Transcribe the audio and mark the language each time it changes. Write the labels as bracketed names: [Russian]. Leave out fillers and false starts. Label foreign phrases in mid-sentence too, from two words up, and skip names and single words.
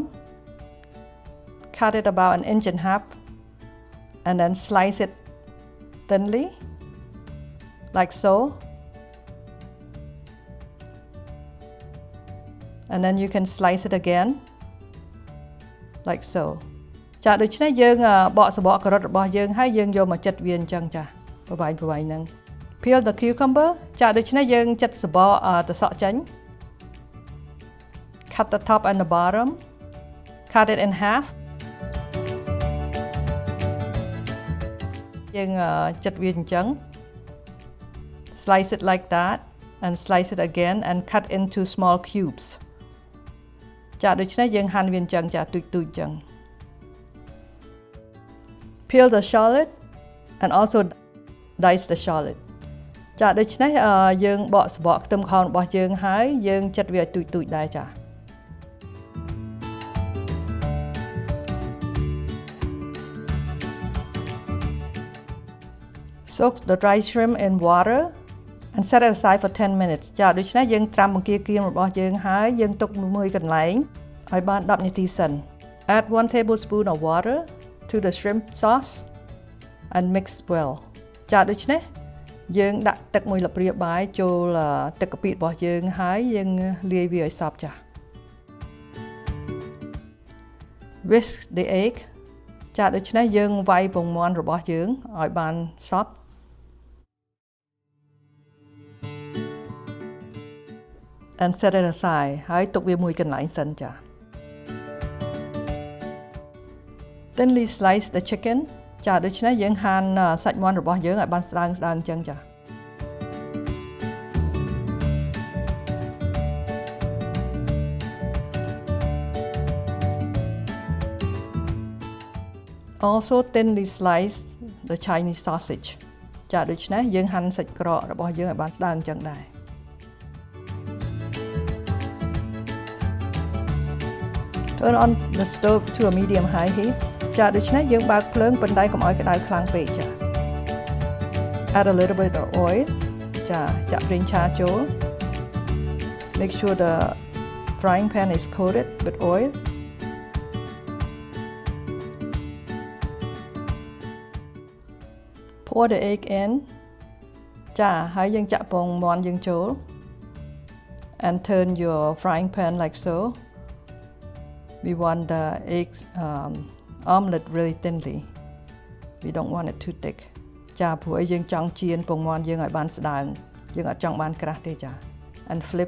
[English] Cut it about 1.5 inches and then slice it thinly like so. And then you can slice it again like so. [Khmer] ចាដូច្នេះយើងបកសបកការ៉ុតរបស់យើងហើយយើងយកមកចិតវាអញ្ចឹងចាប្រវាយហ្នឹង [English] Peel the cucumber [Khmer] ចាដូច្នេះយើងចិតសបកត្រសក់ចេញ [English] Cut the top and the bottom. Cut it in half. [Khmer] យើងចិតវាអញ្ចឹង [English] Slice it like that and slice it again and cut into small cubes. [Khmer] ចាដូច្នេះយើងហាន់វាអញ្ចឹងចាទូចៗអញ្ចឹង [English] Peel the shallot and also dice the shallot. [Khmer] ចាដូច្នេះយើងបកសបកខ្ទឹមក្រហមរបស់យើងហើយយើងចិតវាឲ្យទូចៗដែរចា [English] Soak the dry shrimp in water and set it aside for 10 minutes [Khmer] ចាដូច្នេះយើងត្រាំបង្គាក្រៀមរបស់យើងហើយយើងទុកមួយកន្លែងឲ្យបាន10នាទីសិន [English] Add 1 tablespoon of water to the shrimp sauce and mix well [Khmer] ចាដូច្នេះយើងដាក់ទឹក1ល្ព្រាបាយចូលទឹកកាពិរបស់យើងហើយយើងលាយវាឲ្យសព្វចា៎ [English] whisk the egg [Khmer] ចាដូច្នេះយើងវាយពងមាន់របស់យើងឲ្យបានសព្វ [English] and set it aside [Khmer] ហើយទុកវាមួយកន្លែងសិនចា៎ [English] Thinly slice the chicken [Khmer] ចាដូច្នេះយើងហាន់សាច់មាន់របស់យើងឲ្យបានស្ដើងអញ្ចឹងចា៎ [English] Also thinly slice the Chinese sausage [Khmer] ចាដូច្នេះយើងហាន់សាច់ក្រករបស់យើងឲ្យបានស្ដើងអញ្ចឹងដែរ [English] Turn on the stove to a medium high heat [Khmer] ចាដូច្នេះយើងបើកភ្លើងប៉ុន្តែកុំឲ្យក្តៅខ្លាំងពេកចា [English] Add a little bit of oil [Khmer] ចាចាក់ប្រេងឆាចូល [English] Make sure the frying pan is coated with oil Pour the egg in [Khmer] ចាហើយយើងចាក់ពងមាន់យើងចូល [English] and turn your frying pan like so We want the egg omelette really thinly. We don't want it too thick. [Khmer] ចាព្រោះឲ្យយើងចង់ចៀនពងមាន់យើងឲ្យបានស្ដើងយើងអត់ចង់បានក្រាស់ទេចា [English] And flip